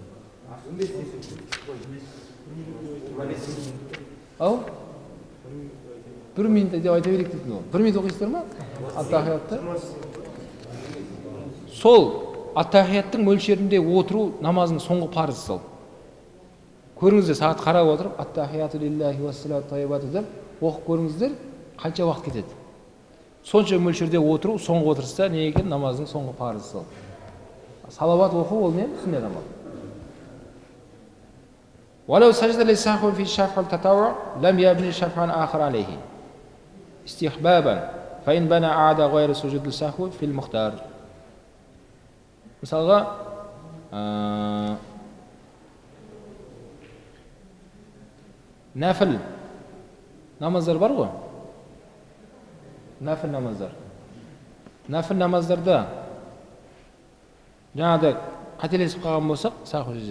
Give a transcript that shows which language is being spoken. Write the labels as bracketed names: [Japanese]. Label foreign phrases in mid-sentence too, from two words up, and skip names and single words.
[Kazakh] Ау? 1 минут деп айта берейік дейтін ол. 1 минут оқисыздар ма? Ат-тахиятты. Сол ат-тахияттың мөлшерінде отыру намазың соңғы парызы сол. Көріңіздер, сағат қарап отырып, [Arabic] التحيات لله والصلوات والطيبات [Kazakh] деп оқып көріңіздер, қанша уақыт кетеді. Сонша мөлшерде отыру соңғы отырыста не екен? Намаздың соңғы парызы сол. Салават оқу ол не? Сүннет амал. [Arabic] ولو سجد للسهو في الشفع التطوع لم يبني شفعا آخر عليه استحبابا فإن بنى أعاد غير سجود السهو في المختار. [Kazakh] Мысалға, нәфіл намаздар бар ғой? Нәфіл намаздар. Нәфіл намаздарда жаңағыдай қателесіп қалған болсақ, саху жүзі.